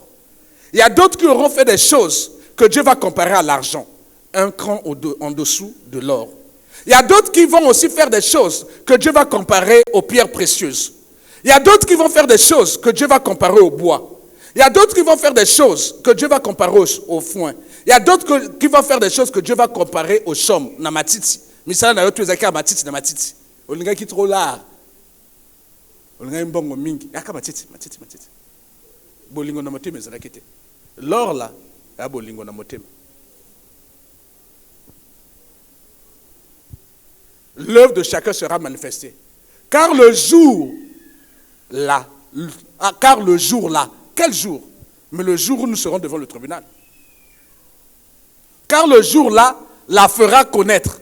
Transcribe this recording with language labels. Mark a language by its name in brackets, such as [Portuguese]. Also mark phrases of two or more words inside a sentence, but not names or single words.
[French] Il y a d'autres qui auront fait des choses que Dieu va comparer à l'argent, un cran en dessous de l'or. Il y a d'autres qui vont aussi faire des choses que Dieu va comparer aux pierres précieuses. Il y a d'autres qui vont faire des choses que Dieu va comparer au bois. Il y a d'autres qui vont faire des choses que Dieu va comparer au foin. Il y a d'autres qui vont faire des choses que Dieu va comparer au chaume, [Lingala] na matiti. Misala na yotu ezaki matiti na matiti. Olinga ki [French] trop là. [Lingala] Olinga mbongo mingi. Aka matiti. Bolingo na motema ezalaki te. [French] L'or là, [Lingala] ya bolingo na motema. [French] L'œuvre de chacun sera manifestée. Car le jour là, quel jour? Mais le jour où nous serons devant le tribunal. Car le jour là la fera connaître.